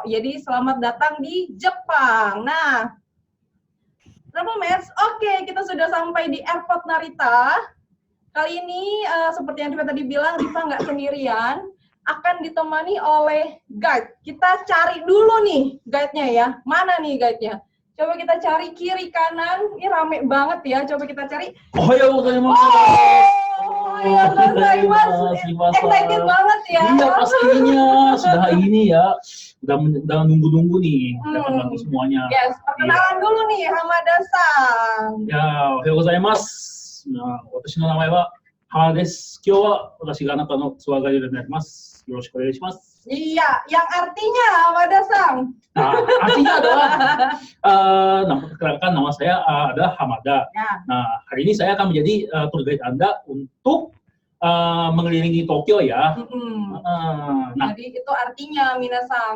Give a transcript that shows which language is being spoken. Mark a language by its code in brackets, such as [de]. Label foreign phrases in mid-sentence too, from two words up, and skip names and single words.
[id] Jadi, selamat datang di Jepang. Nah, [en] Travel Mates, [id] oke, kita sudah sampai di airport Narita. Kali ini, seperti yang Rifa tadi bilang, Rifa nggak sendirian, akan ditemani oleh guide. Kita cari dulu nih guide-nya ya. Mana nih guide-nya? Coba kita cari kiri kanan. Ini rame banget ya. Coba kita cari. [ja] おはようございます. おはようございます. [id] Excited banget ya. Iya pastinya. Sudah ini ya. Udah nunggu-nunggu nih. Dapat bantu semuanya. Yes, perkenalan dulu nih Hamada-san. Ya, [ja] おはようございます. 私の名前は浜田です。今日は私があなたのツアーガイドになります。よろしくお願いします。 [id] Iya, yang artinya Hamada-san. Nah, artinya adalah nama saya adalah Hamada. Ya. Nah, hari ini saya akan menjadi [en] tour guide [id] Anda untuk mengelilingi Tokyo ya. Nah, jadi itu artinya minasan.